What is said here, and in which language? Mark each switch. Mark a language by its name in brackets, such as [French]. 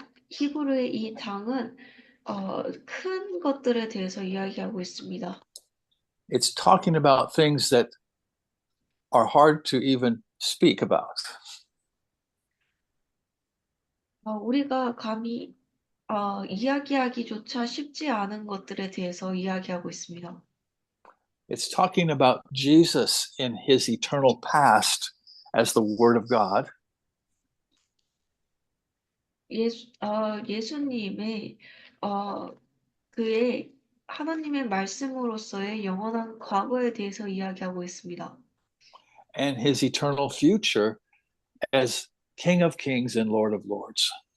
[Korean] 히브리의 이 장은 큰 것들에 대해서 이야기하고 있습니다. [English] It's talking about things that are hard to even speak about. [Korean] 우리가 감히 이야기하기조차 쉽지 않은 것들에 대해서 이야기하고 있습니다. [English] It's talking about Jesus in his eternal past as the Word of God. [Korean] 예수님의 그의 하나님의 말씀으로서의 영원한 과거에 대해서 이야기하고 있습니다. [English] And his eternal future as King of Kings and Lord of Lords.